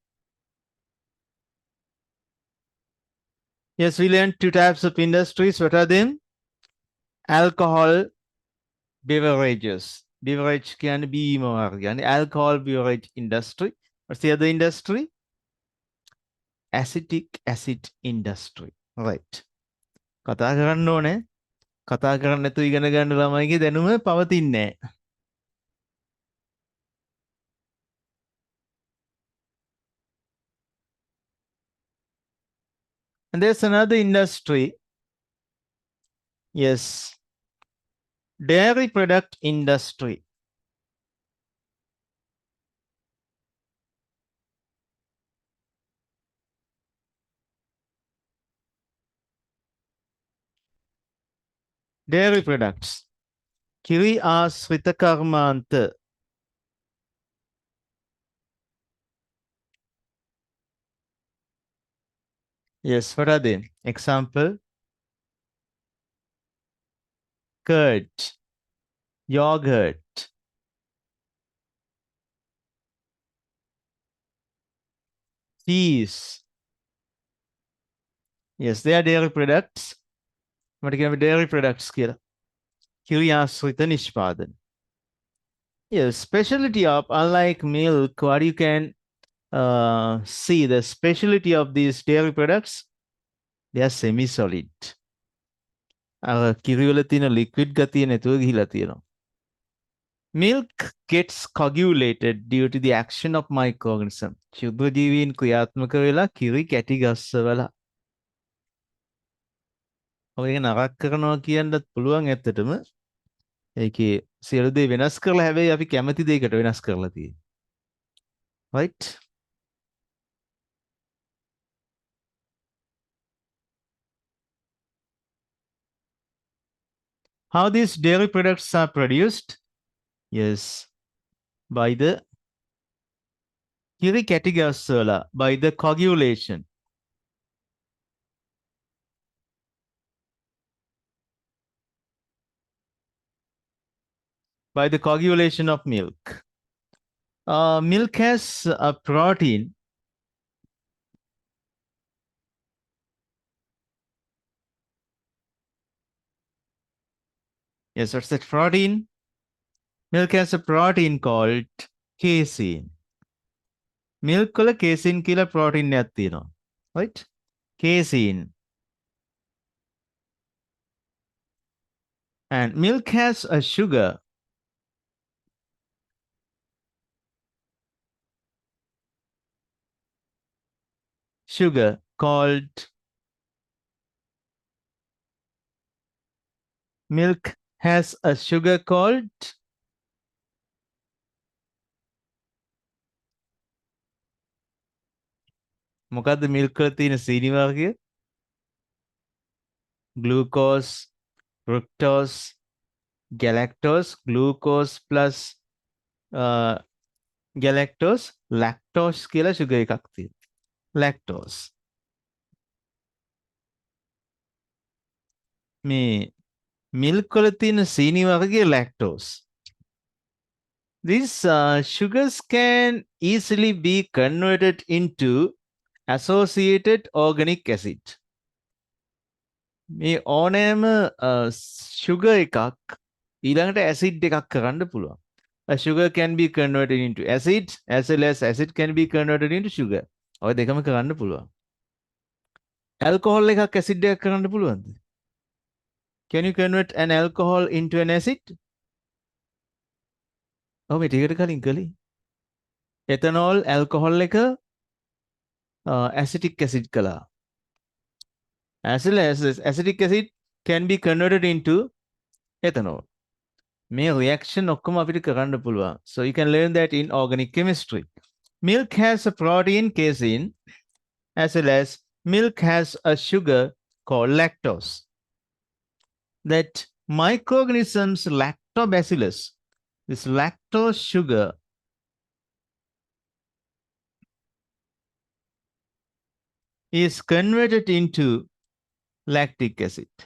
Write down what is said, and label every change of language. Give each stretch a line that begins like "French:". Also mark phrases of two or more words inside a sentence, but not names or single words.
English: Yes, we learned two types of industries. What are them? Alcohol beverages. Beverage can be more. Alcohol beverage industry. What's the other industry? Acetic acid industry. Right.
Sinhala: කතා කරන්න ඕනේ. කතා කරන්න නැතුව ඉගෙන ගන්න ළමයිගේ දැනුම පවතින්නේ නැහැ.
English: And there's another industry. Yes. Dairy product industry. Dairy products.
Sinhala: Kiri ආශ්‍රිත කර්මාන්ත.
English: Yes, what are they? Example. Curd, yogurt, cheese. Yes, they are dairy products. What can be dairy products
Sinhala: කියලා? Kiri ආශ්‍රිත නිෂ්පාදන.
English: Yes, specialty of, unlike milk, what you can see, the specialty of these dairy products, they are semi-solid.
Sinhala: කිරි වල තියෙන liquid ගතිය නැතුව ගිහිලා තියෙනවා.
English: Milk gets coagulated due to the action of microorganisms.
Sinhala: ශුද්ධජීවීන් ක්‍රියාත්මක වෙලා කිරි කැටි ගස්සවලා. ඔය නරක කරනවා කියන්නත් පුළුවන් ඇත්තටම. ඒකේ සියලු දේ වෙනස් කරලා හැබැයි අපි කැමති දෙයකට වෙනස් කරලා තියෙනවා.
English: Right? How these dairy products are produced? Yes, by the
Sinhala: kiri කැටි ගස්සවලා,
English: by the coagulation. By the coagulation of milk. Milk has a protein. Yes, what's that protein? Milk has a protein called casein.
Sinhala: Milk වල casein කියලා protein එකක් තියෙනවා.
English: Right? Casein. And milk has a sugar. Sugar called milk has a sugar called
Sinhala: මොකද්ද milk වල තියෙන සීනි වර්ගය?
English: Glucose, fructose, galactose, glucose plus galactose, lactose
Sinhala: කියලා sugar එකක් තියෙනවා.
English: lactose.
Sinhala: මේ milk වල තියෙන සීනි වර්ගයේ lactose.
English: These sugars can easily be converted into associated organic acid.
Sinhala: මේ ඕනෑම sugar එකක් ඊළඟට acid එකක් කරන්න පුළුවන්.
English: A sugar can be converted into acid as well as acid can be converted into sugar.
Sinhala: ඔය දෙකම කරන්න පුළුවන්. alcohol එකක් acid එකක් කරන්න පුළුවන්ද?
English: Can you convert an alcohol into an acid?
Sinhala: ඔව් මේ ටිකට කලින් කළේ. ethanol alcohol එක acetic acid කළා.
English: As well as this acetic acid can be converted into ethanol.
Sinhala: මේ reaction ඔක්කොම අපිට කරන්න පුළුවන්.
English: So you can learn that in organic chemistry. Milk has a protein casein as well as milk has a sugar called lactose. That microorganisms lactobacillus, this lactose sugar is converted into lactic acid.